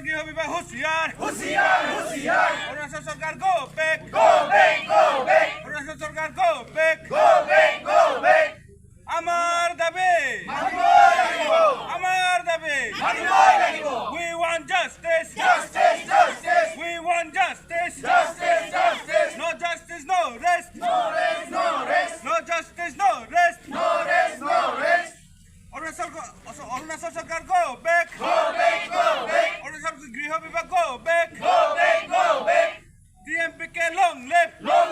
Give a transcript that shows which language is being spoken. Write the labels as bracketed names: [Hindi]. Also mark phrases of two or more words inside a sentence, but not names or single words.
[Assamese] গৃহ বিভাগ হুঁচিয়াৰ অৰুণাচল চৰকাৰ [English] go back [Assamese] অৰুণাচল চৰকাৰ [English] go back [Assamese] আমাৰ দাবী [English] we want justice we want justice no justice no rest no justice no rest [Assamese] অৰুণাচল চৰকাৰ [English] go back [Assamese] অৰুণাচল গৃহ বিভাগ [English] go back TMPK long live